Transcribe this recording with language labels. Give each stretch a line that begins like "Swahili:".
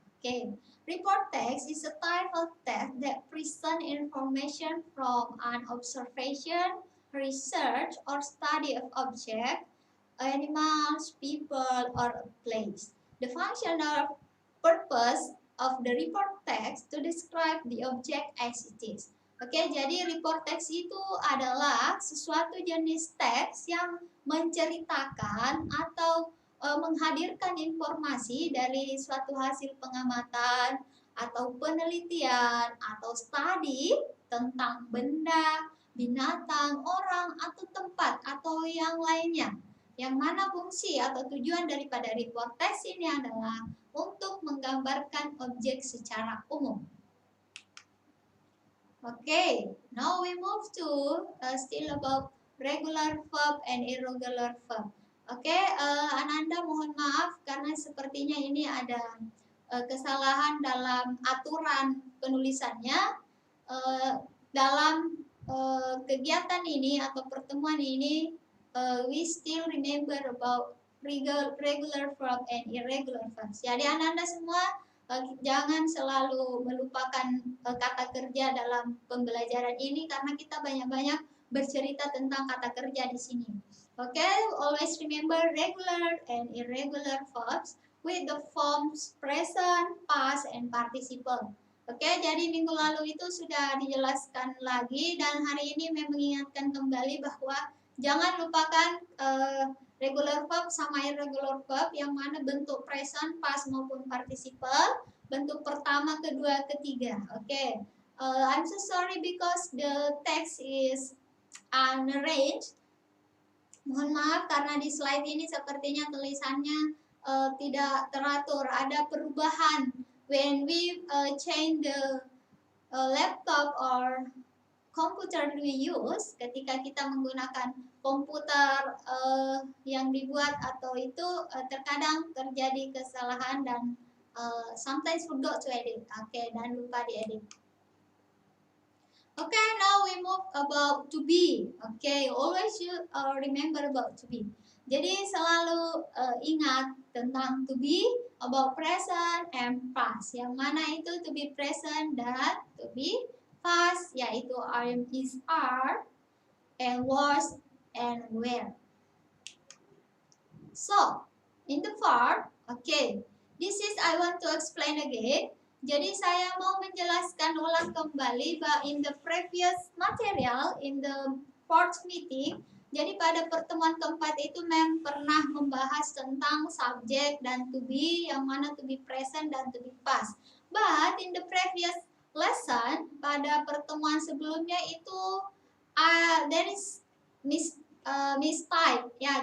English: Oke, report text is a type of text that present information from an observation, research, or study of object, animals, people, or a place. The functional purpose of the report text to describe the object as it is.
Indonesian: Oke, jadi report text itu adalah sesuatu jenis teks yang menceritakan atau menghadirkan informasi dari suatu hasil pengamatan atau penelitian atau studi tentang benda, binatang, orang, atau tempat atau yang lainnya. Yang mana fungsi atau tujuan daripada report text ini adalah untuk menggambarkan objek secara umum.
English: Okay, now we move to still about regular verb and irregular verb.
Indonesian: Oke, Ananda mohon maaf karena sepertinya ini ada kesalahan dalam aturan penulisannya. Dalam kegiatan ini atau pertemuan ini,
English: we still remember about regular verb and irregular verbs.
Indonesian: Jadi Ananda semua jangan selalu melupakan kata kerja dalam pembelajaran ini karena kita banyak-banyak bercerita tentang kata kerja di sini.
English: Okay, always remember regular and irregular verbs with the forms present, past, and participle.
Indonesian: Okay, jadi minggu lalu itu sudah dijelaskan lagi dan hari ini mengingatkan kembali bahwa jangan lupakan regular verb sama irregular verb yang mana bentuk present, past maupun participle, bentuk pertama, kedua, ketiga.
English: Okay. I'm so sorry because the text is unarranged.
Indonesian: Mohon maaf karena di slide ini sepertinya tulisannya tidak teratur. Ada perubahan
English: when we change the laptop or computer we use.
Indonesian: Ketika kita menggunakan komputer yang dibuat atau itu terkadang terjadi kesalahan dan
English: sometimes forgot to edit.
Indonesian: Okay, dan lupa diedit.
English: Okay, now we move about to be. Okay, always you remember about to be.
Indonesian: Jadi selalu ingat tentang
English: to be about present and past.
Indonesian: Yang mana itu
English: to be present dan to be past, yaitu am, is, are, and was, and were. So, in the part, okay, this is I want to explain again.
Indonesian: Jadi saya mau menjelaskan ulang kembali bahwa
English: in the previous material, in the fourth meeting,
Indonesian: jadi pada pertemuan keempat itu memang pernah membahas tentang subject dan to be, yang mana to be present dan to be past.
English: But in the previous lesson,
Indonesian: pada pertemuan sebelumnya itu
English: there is mistype ya.